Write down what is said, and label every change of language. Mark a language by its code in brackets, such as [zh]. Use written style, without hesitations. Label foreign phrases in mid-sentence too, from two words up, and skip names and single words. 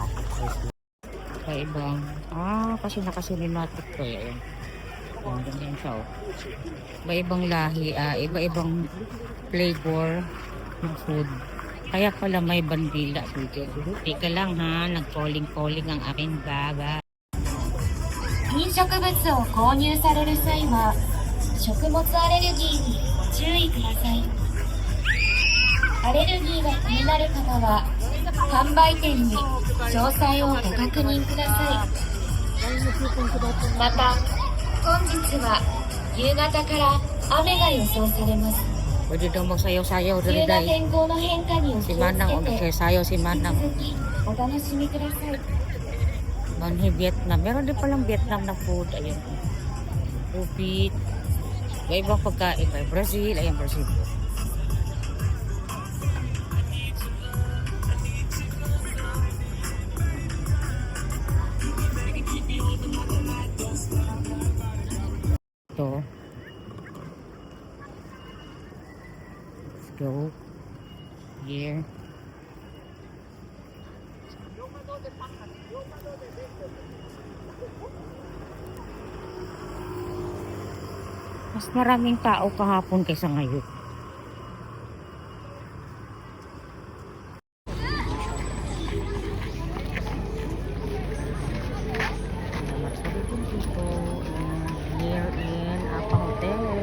[tl] Ibang kasi naka-cinematic ko eh. Ang ganyan siya. Iba-ibang lahi, iba-ibang flavor ng food. Kaya pala may bandila dito. Teka lang ha, nag-calling ang aking baba. [ja] 飲食物を購入される際は食物アレルギーにご注意ください。アレルギーが気になる方は販売店に詳細をご確認ください。また本日は夕方から雨が予想されます。 [tl] Pwede daw magsayaw-sayaw [ja] 急 [tl] rin [ja] な [tl] dahil [ja] 天候の変化にお [tl] si [ja] 気をつ [tl] Manang [ja] けて [tl] magsayaw si [ja] 引き [tl] Manang [ja] 続きお楽しみください。 [tl] Manhi Vietnam. Meron din palang Vietnam na food. Ayun. Upit. Iba-ibang pagkain. Brazil. Ayan, Brazil. Ito. [en] Let's go. Here. [tl] Mas maraming tao kahapon kaysa ngayon. [en] Here in Apa Hotel.